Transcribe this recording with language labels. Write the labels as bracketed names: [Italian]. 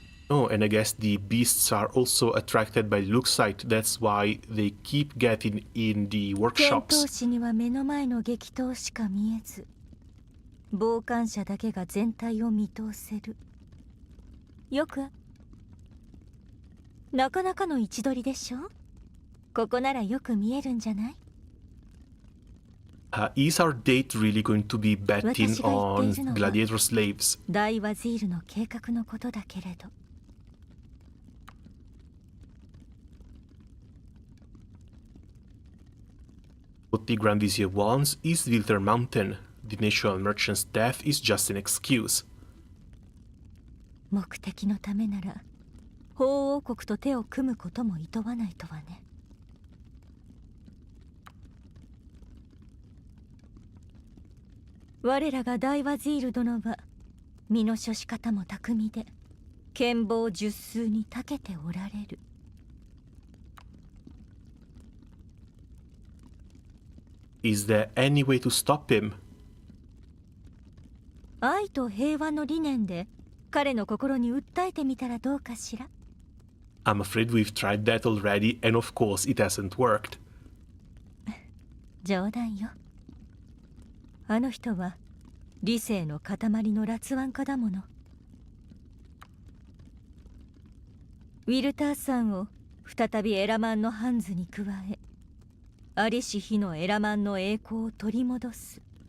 [English] Oh, and I guess the beasts are also attracted by the look sight. That's why they keep getting in the workshops. [Japanese] 戦闘士には目の前の激闘しか見えず、傍観者だけが全体を見通せる。よくなかなかの位置取りでしょ。ここならよく見えるんじゃない？ [English] Is our date really going to be betting on gladiator slaves? [Japanese] 大ワジールの計画のことだけれど。 [English] What the Grand Vizier wants is Wilder Mountain. The national merchant's death is just an excuse. [Japanese] 目的のためなら、法王国と手を組むことも厭わないとはね。我らが大ワジール殿は身の処し方も巧みで剣謀術数に長けておられる。 [English] Is there any way to stop him? [Japanese] と平和の理念で彼の心に訴えてみたらどうかしら。 [English] I'm afraid we've tried that already, and of course it hasn't worked. [Japanese] 冗談よ。あの人は理性の塊の辣腕家だもの。ウィルターさんを再びエラマンのハンズに加え、ありし日のエラマンの栄光を取り戻す。